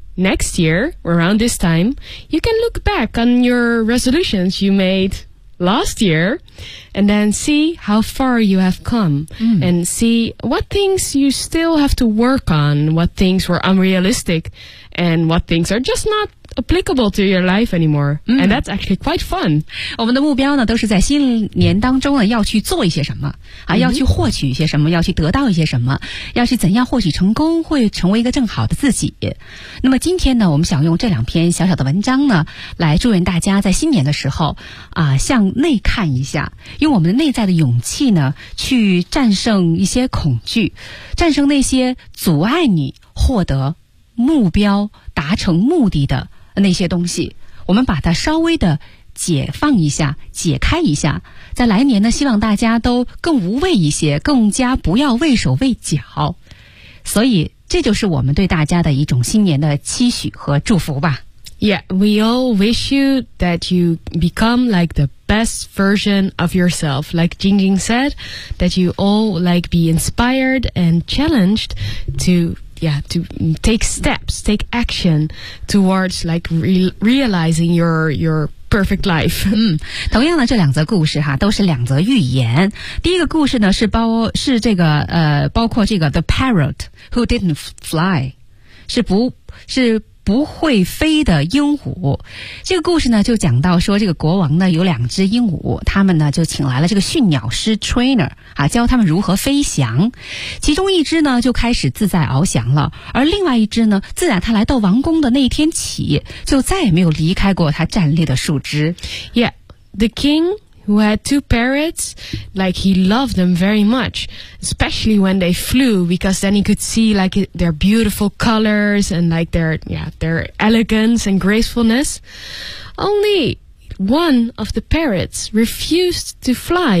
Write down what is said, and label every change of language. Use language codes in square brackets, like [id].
[en] Next year, around this time, you can look back on your resolutions you made last year and then see how far you have come, and see what things you still have to work on, what things were unrealistic and what things are just notapplicable to your life anymore. And that's actually quite fun. [zh] 我们的目标呢都是在新年当中呢要去做一些什么啊，要去获取一些什么，要去得到一些什么，要去怎样获取成功，会成为一个更好的自己。那么今天呢，我们想用这两篇小小的文章呢来祝愿大家在新年的时候啊，向内看一下，用我们内在的勇气呢去战胜一些恐惧，战胜那些阻碍你获得目标达成目的的那些东西，我们把它稍微的解放一下，解开一下，在来年呢希望大家都更无畏一些，更加不要畏手畏脚，所以这就是我们对大家的一种新年的期许和祝福吧。 [en] Yeah, we all wish you that you become like the best version of yourself, like Jing Jing said, that you all like be inspired and challenged toYeah, to take steps, take action towards like realizing your perfect life. [zh] 同样的这两则故事哈，都是两则寓言。第一个故事呢是包括这个 [en] The Parrot Who Didn't Fly， [zh] 是不会飞的鹦鹉。这个故事呢就讲到说，这个国王呢有两只鹦鹉，他们呢就请来了这个驯鸟师 trainer 啊，教他们如何飞翔。其中一只呢就开始自在翱翔了，而另外一只呢，自打他来到王宫的那一天起，就再也没有离开过他站立的树枝。 [en] Yeah, the king who had two parrots, like he loved them very much, especially when they flew, because then he could see like their beautiful colors and like their, yeah, their elegance and gracefulness. Only one of the parrots refused to fly.